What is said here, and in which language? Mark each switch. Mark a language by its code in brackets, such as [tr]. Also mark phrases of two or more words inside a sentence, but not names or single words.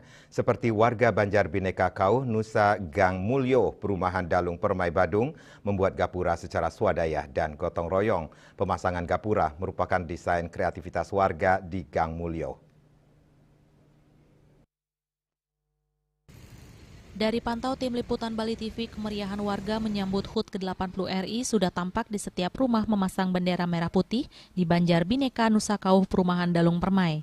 [id] Seperti warga Banjar Bhinneka Kauh, Nusa Gang Mulyo, Perumahan Dalung Permai Badung, membuat gapura secara swadaya dan gotong royong. Pemasangan gapura merupakan desain kreativitas warga di Gang Mulyo. Dari pantau tim liputan Bali TV, kemeriahan warga menyambut HUT ke-80 RI sudah tampak di setiap rumah memasang bendera merah putih di Banjar Bhinneka Nusa Kauh Perumahan Dalung Permai.